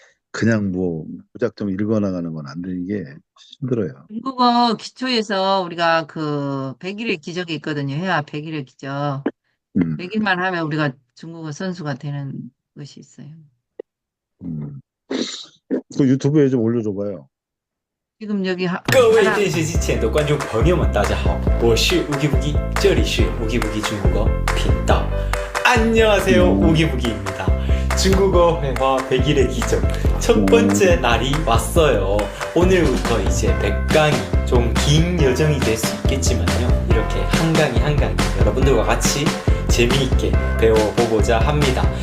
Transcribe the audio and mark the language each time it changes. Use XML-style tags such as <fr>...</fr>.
<ko>그냥 뭐 무작정 읽어나가는 건 안 되는 게 힘들어요. 중국어 기초에서 우리가 그 100일의 기적이 있거든요. 해야 100일의 기적. 음, 100일만 하면 우리가 중국어 선수가 되는 것이 있어요. 음. 그 유튜브에 좀 올려줘봐요. 지금 여기</ko> <zh>各位</zh> <ko>하나,</ko> <zh>电视机前的观众朋友们，大家好，我是 우기부기， 这里是 우기부기 중국어频道。</zh> <ko>안녕하세요, 우기부기입니다. 중국어 회화 100일의 기적 첫 번째 날이 왔어요. 오늘부터 이제 100강이 좀 긴 여정이 될 수 있겠지만요, 이렇게 한 강이 한 강이 여러분들과 같이 재미있게 배워보고자 합니다.</ko>